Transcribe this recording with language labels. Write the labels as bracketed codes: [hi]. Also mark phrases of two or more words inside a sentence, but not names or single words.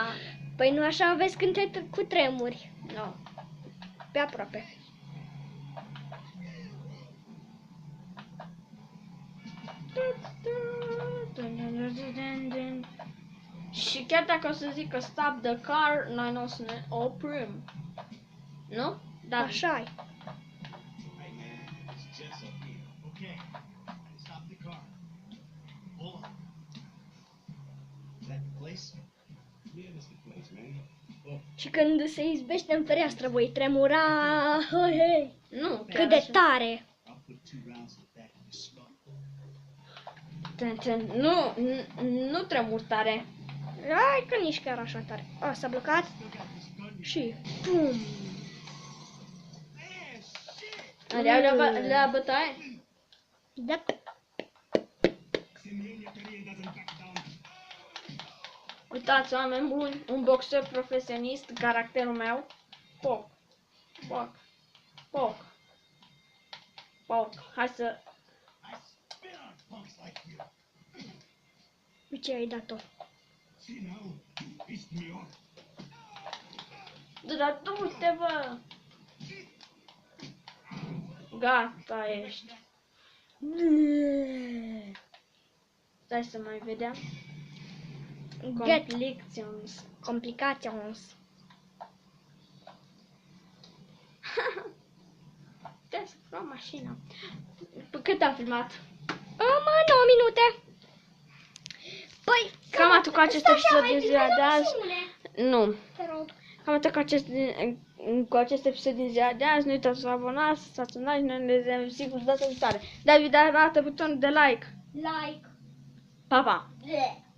[ro] Păi nu așa vezi când te cu tremuri. Nu. Pe aproape. Și chiar dacă o să zic că [en] stop the car, [ro] noi nu o să ne oprim. Nu? Da. Așa-i. [en] Hey man, it's Jess up here. Okay. Stop the car. Hold on. Is that the place? Yeah, that's the place, man. Oh, [ro] Și când se izbește în fereastră, voi tremura. Hei, hei. Nu, chiar Cât de așa. tare. [en] I'll put 2 rounds in the back of your skull. [ro] Nu tremur tare. Hai că nici chiar așa tare. A, s-a blocat. [en] Still got this gun. [ro] Și pum. [en] Man, shit! [ro] La bătaie? Da. Uitați, oameni buni, un boxer profesionist, caracterul meu. Poc. Hai să... [en] I spit on punks like you. [ro] De ce ai dat-o? [en] See now, you pissed me off. [ro] Dar du-te, bă! Gata, ești. Stai să mai vedem. [en] Get Complications. complications. [ro] Trebuie să luăm mașina. Cât am filmat? Mă, 9 minute. Păi, Cam atât cu acest stai episod așa, din mai ziua bine de dăm azi. misiune. Nu. Te rog. Cam atât cu acest cu acest episod din ziua de azi. Nu uitați să vă abonați, să stați în like, noi ne vedem sigur data viitoare. David arată butonul de like. Like. Pa, pa! Bleh.